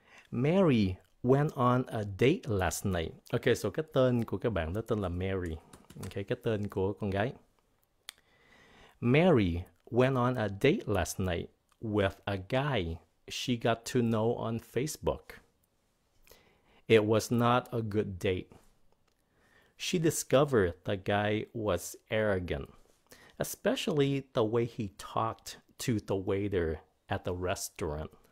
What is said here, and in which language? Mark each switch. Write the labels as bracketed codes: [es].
[en] Mary went on a date last night. [vi] Okay, so cái tên của các bạn đó tên là Mary. Okay, cái tên của con gái. [en] Mary went on a date last night with a guy she got to know on Facebook. It was not a good date. She discovered the guy was arrogant, especially the way he talked to the waiter at the restaurant.